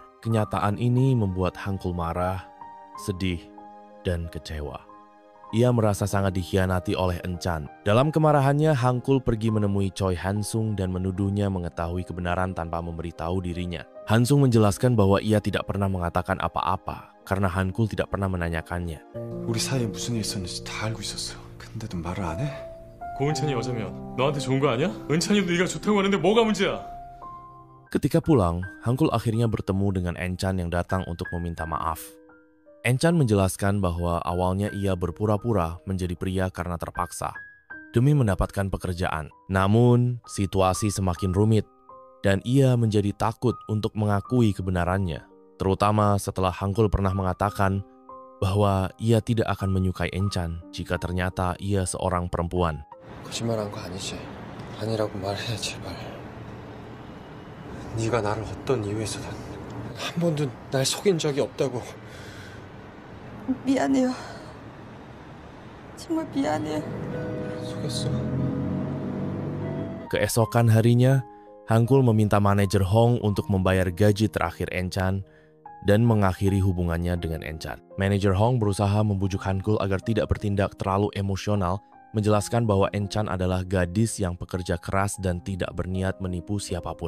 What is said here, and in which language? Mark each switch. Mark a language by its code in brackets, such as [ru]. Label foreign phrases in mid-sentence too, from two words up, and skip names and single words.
[id] Kenyataan ini membuat Hankul marah, sedih, dan kecewa. Ia merasa sangat dikhianati oleh Enchan. Dalam kemarahannya, Hankul pergi menemui Choi Han-sung dan menuduhnya mengetahui kebenaran tanpa memberitahu dirinya. Han-sung menjelaskan bahwa ia tidak pernah mengatakan apa-apa karena Hankul tidak pernah menanyakannya. [ko] 우리 사이에 무슨 일 있었는지 다 알고 있었어. 근데도 말을 안 해? 고은찬이 여자면 너한테 좋은 거 아니야? 은찬이도 네가 좋다고 하는데 뭐가 문제야? [id] Ketika pulang, Hankul akhirnya bertemu dengan Enchan yang datang untuk meminta maaf. Enchan menjelaskan bahwa awalnya ia berpura-pura menjadi pria karena terpaksa demi mendapatkan pekerjaan. Namun, situasi semakin rumit dan ia menjadi takut untuk mengakui kebenarannya, terutama setelah Hankul pernah mengatakan bahwa ia tidak akan menyukai Enchan jika ternyata ia seorang perempuan. [ko] 거짓말한 거 아니지? 아니라고 말해 제발. 네가 나를 어떤 이유에서든 한 번도 날 속인 적이 없다고. 미안해요. 정말 미안해요. 속였어? [id] Keesokan harinya, Hankul meminta manajer Hong untuk membayar gaji terakhir Enchan dan mengakhiri hubungannya dengan Enchan. Manajer Hong berusaha membujuk Hankul agar tidak bertindak terlalu emosional, menjelaskan bahwa Enchan adalah gadis yang pekerja keras dan tidak berniat menipu siapapun.